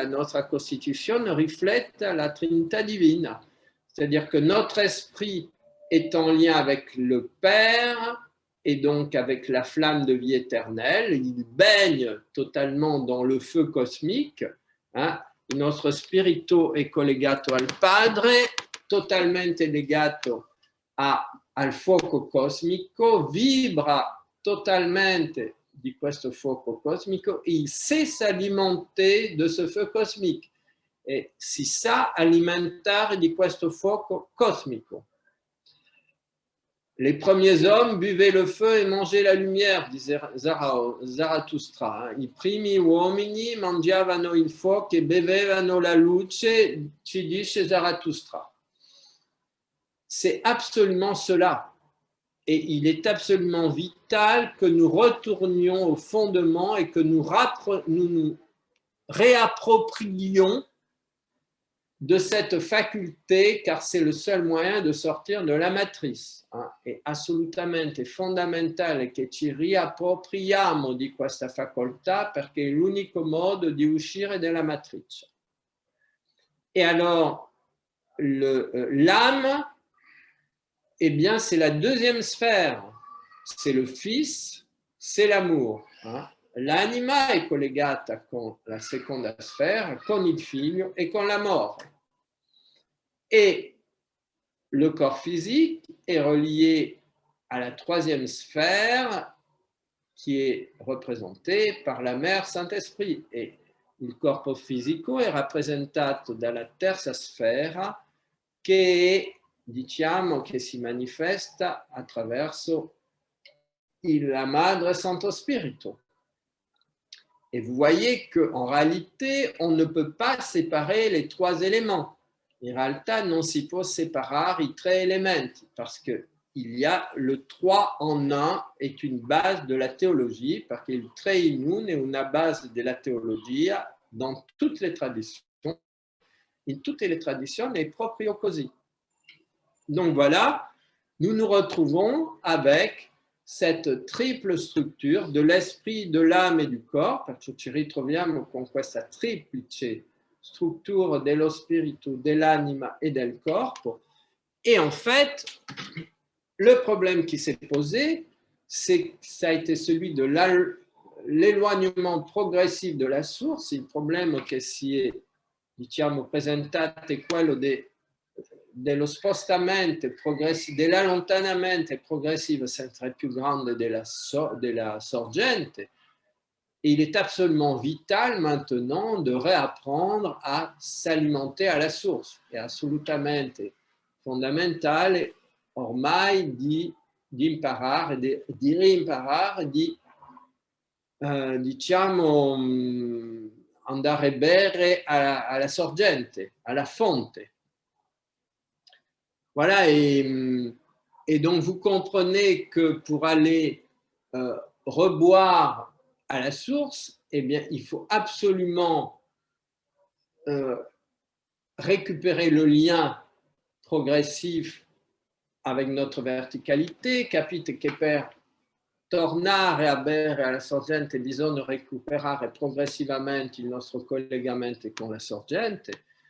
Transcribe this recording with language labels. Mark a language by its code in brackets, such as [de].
[fr] Notre constitution reflète la Trinité divine. C'est-à-dire que notre esprit est en lien avec le Père et donc avec la flamme de vie éternelle. Il baigne totalement dans le feu cosmique. Hein. [it] Nostro spirito è collegato al Padre, totalmente legato al fuoco cosmico, vibra totalmente di questo fuoco cosmico, [fr] il sait s'alimenter de ce feu cosmique [it] e si sa alimentare di questo fuoco cosmico. [fr] Les premiers hommes buvaient le feu et mangeaient la lumière, disait Zarathustra. [it] I primi uomini mangiavano il fuoco e bevevano la luce, ci dice Zarathustra. [fr] C'est absolument cela. Et il est absolument vital que nous retournions au fondement et que nous nous réapproprions de cette faculté, car c'est le seul moyen de sortir de la matrice. [it] È assolutamente fondamentale che ci riappropriamo di questa facoltà perché è l'unico modo di uscire dalla matrice. [fr] Et alors, l'âme, eh bien, c'est la deuxième sphère. C'est le Fils, c'est l'amour. [it] L'anima è collegata con la seconda sfera, con il figlio e con l'amore. [fr] Et le corps physique est relié à la troisième sphère qui est représentée par la mère Saint-Esprit. [it] Et il corpo fisico è rappresentato dalla terza sfera che, diciamo, che si manifesta attraverso la Madre Santo Spirito. [fr] Et vous voyez qu'en réalité, on ne peut pas séparer les trois éléments. [it] In realtà non si può separare i tre elementi [fr] parce que il y a le 3 en 1 est une base de la théologie, parce que [it] il 3 in 1 è una base della teologia [fr] dans toutes les traditions. [it] In tutte le tradizioni è proprio così. [fr] Donc voilà, nous nous retrouvons avec cette triple structure de l'esprit, de l'âme et du corps, [it] perché ci ritroviamo con questa triplice struttura dello spirito, dell'anima et del corpo. [fr] Et en fait, le problème qui s'est posé, ça a été celui de l'éloignement progressif de la source. [it] Il problema che si è, diciamo, presentato è quello dello spostamento progressivo, dell'allontanamento progressivo sempre più grande della sorgente. [fr] Et il est absolument vital maintenant de réapprendre à s'alimenter à la source. [it] È assolutamente fondamentale ormai di imparare, di rimparare, diciamo, andare a bere alla sorgente, alla fonte. [fr] Voilà, et donc vous comprenez que pour aller reboire à la source, eh bien, il faut absolument récupérer le lien progressif avec notre verticalité, [it] capite che per tornare a bere alla sorgente bisogna recuperare progressivamente il nostro collegamento con la sorgente.